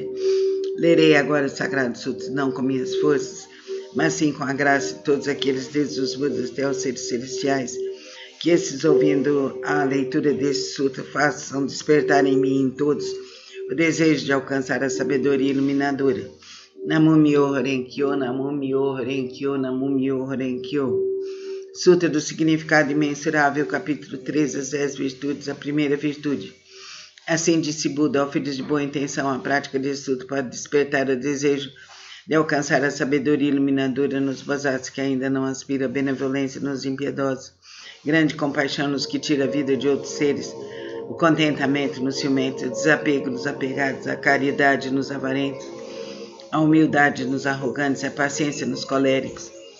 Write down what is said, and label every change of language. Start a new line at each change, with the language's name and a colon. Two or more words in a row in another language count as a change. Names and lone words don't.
Portuguese: Lerei agora o Sagrado Sutra, não com minhas forças, mas sim com a graça de todos aqueles, desde os Budas até os seres celestiais, que esses, ouvindo a leitura desse sutra, façam despertar em mim e em todos o desejo de alcançar a sabedoria iluminadora. Namumyo Horenkyo. Namumyo Horenkyo. Namumyo Horenkyo. Sutra do Significado Imensurável, capítulo 13, as 10 virtudes, a primeira virtude. Assim disse Buda, ao filhos de boa intenção, a prática desse sutra pode despertar o desejo de alcançar a sabedoria iluminadora nos Bodhisattvas que ainda não aspiram à benevolência nos impiedosos, grande compaixão nos que tira a vida de outros seres, o contentamento nos ciumentos, o desapego nos apegados, a caridade nos avarentos, a humildade nos arrogantes, a paciência nos coléricos,